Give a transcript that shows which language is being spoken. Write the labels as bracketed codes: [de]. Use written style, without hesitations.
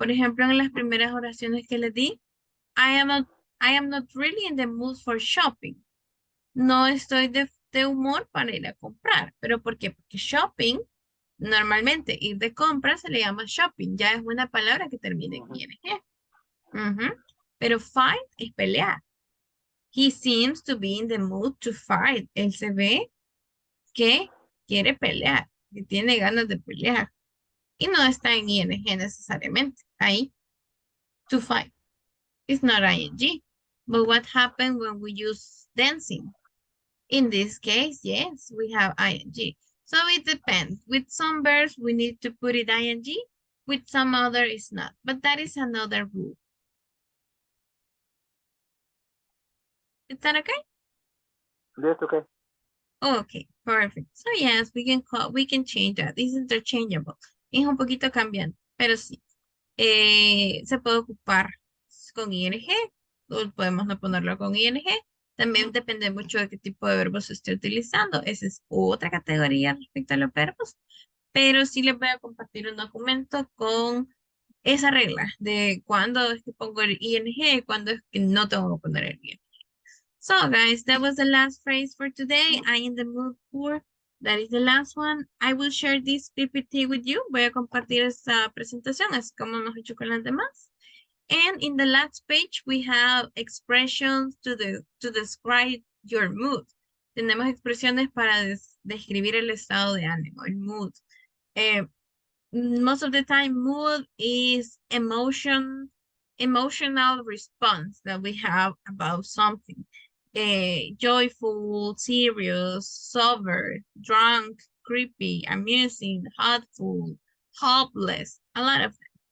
[es] Por ejemplo, en las primeras oraciones que les di, [en] I am not really in the mood for shopping. [es] No estoy de humor para ir a comprar. ¿Pero por qué? Porque shopping, normalmente ir de compras se le llama shopping. Ya es una palabra que termina en ing. Pero fight es pelear. [en] He seems to be in the mood to fight. [es] Él se ve que quiere pelear, que tiene ganas de pelear. Y no está en ing necesariamente. Ahí, [en] to fight. It's not ing. But what happens when we use dancing? In this case, yes, we have ing. So it depends. With some verbs, we need to put it ing. With some other, it's not. But that is another rule. Is that okay? That's okay. Okay, perfect. So yes, we can change that. It's interchangeable. [es] Es un poquito cambiante, pero sí. Se puede ocupar con ing, o podemos no ponerlo con ing. También depende mucho de qué tipo de verbos se esté utilizando. Esa es otra categoría respecto a los verbos. Pero sí les voy a compartir un documento con esa regla de cuándo es que pongo el ing y cuándo es que no tengo que poner el ing. [en] So guys, that was the last phrase for today. I in the mood for. That is the last one. I will share this PPT with you. [es] Voy a compartir esta presentación, así como hemos hecho con las demás. [en] And in the last page, we have expressions to describe your mood. [es] Tenemos expresiones para describir el estado de ánimo, el mood. [en] Most of the time, mood is emotional response that we have about something. Joyful, serious, sober, drunk, creepy, amusing, hurtful, hopeless, a lot of them.